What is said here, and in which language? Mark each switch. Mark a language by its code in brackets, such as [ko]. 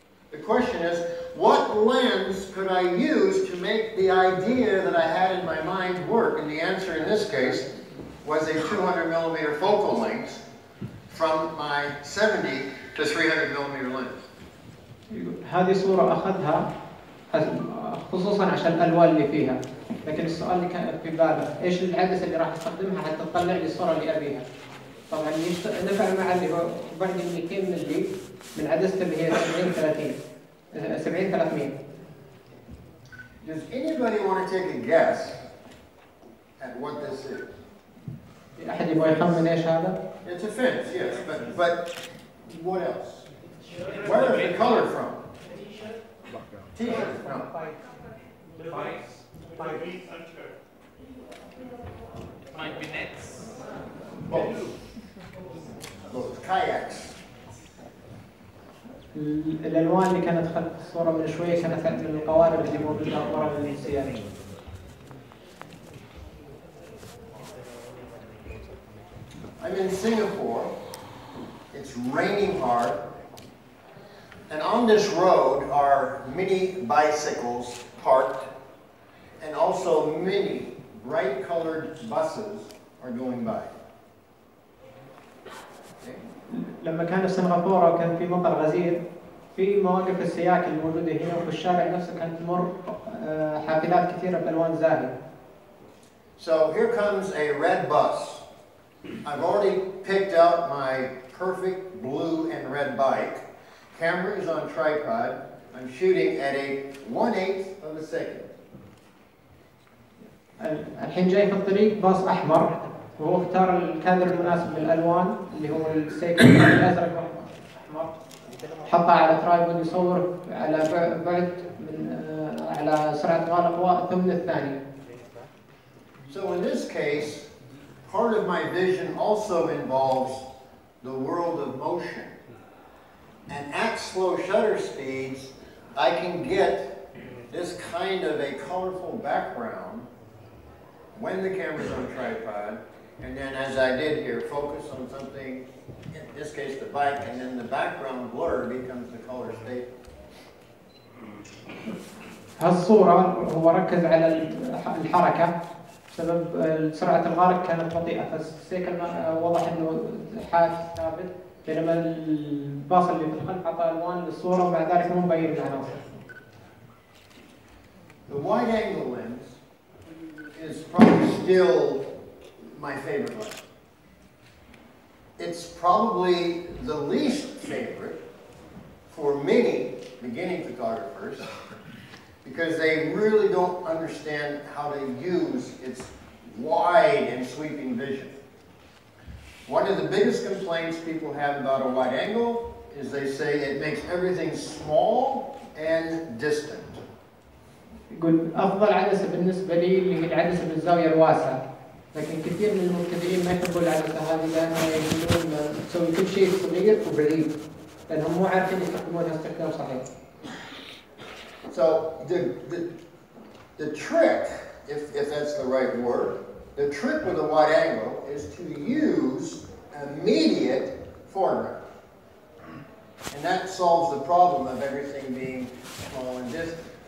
[en] The question is, what lens could I use to make the idea that I had in my mind work? And the answer in this case was a 200 millimeter focal length from my 70 to 300 millimeter lens. [ar] هذه صورة أخذها خصوصا عشان الألوان اللي فيها، لكن السؤال اللي كان في باله إيش العدسة اللي راح استخدمها حتى تطلع لي الصورة اللي أبيها. طبعا نفع مع اللي هو بعد 200 ملي من عدسته اللي هي 70-300. [en] Does anybody want to take a guess at what this is? [ar] أحد يبغى يخمن إيش هذا؟ [en] It's a fence, yes, but what else? Where is the color from? T-shirt. No. Might be nets. Boats. Boats. Kayaks. [ar] الألوان اللي كانت خلف الصورة من شوية كانت من القوارب اللي موجودة ورا السيارة. [en] I'm in Singapore. It's raining hard. And on this road are many bicycles parked, and also many bright-colored buses are going by. Okay. [ar] لما كان في سنغافورة وكان في مطر غزير، في مواقف السياك الموجودة هنا وفي الشارع نفسه كانت تمر حافلات كثيرة بألوان زاهية. [en] So here comes a red bus. I've already picked out my perfect blue and red bike. Camera is on tripod. I'm shooting at a 1/8 of a second. [ar] الحين جاي في الطريق باص أحمر، وهو اختار الكادر المناسب للألوان اللي هو السيكل الأزرق والأحمر، حطها على ترايبود يصور على بعد من على سرعة غالق ثمن الثانية. [en] So in this case, part of my vision also involves the world of motion. And at slow shutter speeds, I can get this kind of a colorful background when the camera's on tripod, and then as I did here, focus on something, in this case the bike, and then the background blur becomes the color statement. [ar] هالصورة هو ركز على الحركة بسبب سرعة الغارق كانت بطيئة، فالسيكل وضح انه حاد ثابت، بينما الباص اللي في الخلف عطى الوان للصورة ومع ذلك مو مبين العناصر. [en] The wide angle lens is probably still my favorite lens. It's probably the least favorite for many beginning photographers because they really don't understand how to use its wide and sweeping vision. One of the biggest complaints people have about a wide angle is they say it makes everything small and distant. [ar] يقول أفضل عدسة بالنسبة لي اللي هي العدسة بالزاوية الواسعة، لكن كثير من المبتدئين ما يحبوا العدسة هذه لأنها يقولون تسوي كل شيء صغير وبعيد، لأنهم مو عارفين يستخدمونها استخدام صحيح. [en] So the trick, if that's the right word, the trick with a wide angle is to use immediate foreground. And that solves the problem of everything being small and distant.